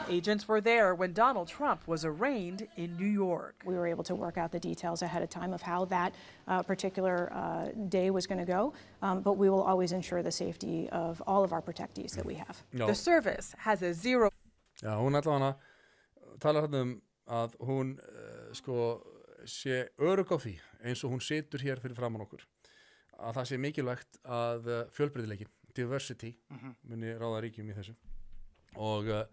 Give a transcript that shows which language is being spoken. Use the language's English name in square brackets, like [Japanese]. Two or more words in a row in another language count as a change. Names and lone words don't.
[English] Agents were there when Donald Trump was arraigned in New York. We were able to work out the details ahead of time of how that particular day was going to go, but we will always ensure the safety of all of our protectees that we have. The service has a zero. [Icelandic] Já, hún allavega talar að hún sko sé örugg á því eins og hún situr hér fyrir framan okkur að það sé mikilvægt að fjölbreytileiki, diversity muni ráða ríkjum í þessu og